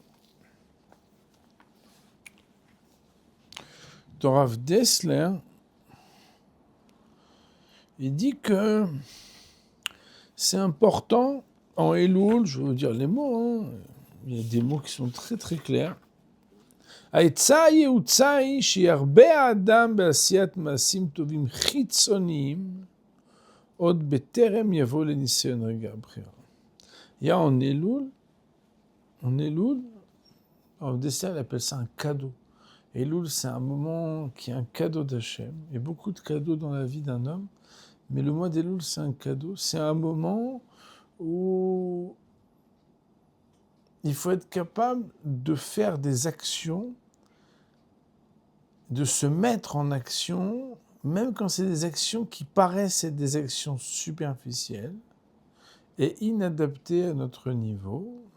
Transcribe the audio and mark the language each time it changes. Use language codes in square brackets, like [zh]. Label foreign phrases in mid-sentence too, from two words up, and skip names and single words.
[fr] Rav Dessler, il dit que c'est important en Elul, je vais vous dire les mots, hein, il y a des mots qui sont très très clairs. [he] העצה הייעוצה היא שירבה האדם בעשיית מעשים טובים חיצוניים עוד בטרם יבוא לניסיון רגע הבחירה. [fr] Il y a en Elul, Rav Dessler appelle ça un cadeau. Elul, c'est un moment qui est un cadeau d'Hachem. Il y a beaucoup de cadeaux dans la vie d'un homme, mais le mois d'Elul, c'est un cadeau. C'est un moment où il faut être capable de faire des actions, de se mettre en action, même quand c'est des actions qui paraissent être des actions superficielles et inadaptées à notre niveau.